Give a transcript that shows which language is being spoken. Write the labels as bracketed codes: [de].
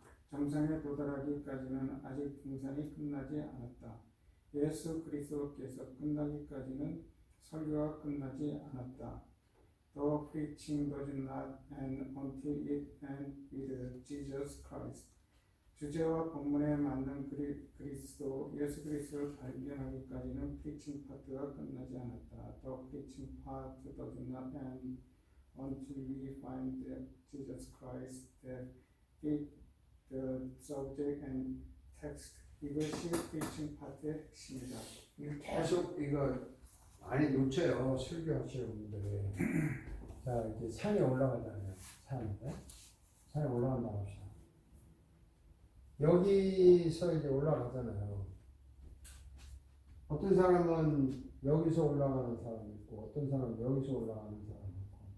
[ko] 정상에 도달하기까지는 아직 등산이 끝나지 않았다. 예수 그리스도께서 끝나기까지는 설교가 끝나지 않았다. [en] The preaching does not end until it ends with Jesus Christ. [ko] 주제와 본문에 맞는 그리스도, 예수 그리스도를 발견하기까지는 preaching 파트가 끝나지 않았다. [en] The preaching part does not end until we find that Jesus Christ that fit the subject and text. [ko] 이것이 preaching 파트의 핵심이다. 이거 계속 이거 많이 놓쳐요. 설교하시는 분들이. 자, 이제 산에 올라가잖아요. 산에 올라간다고 합시다. 여기서 이제 올라가잖아요. 어떤 사람은 여기서 올라가는 사람이 있고, 어떤 사람은 여기서 올라가는 사람이 있고.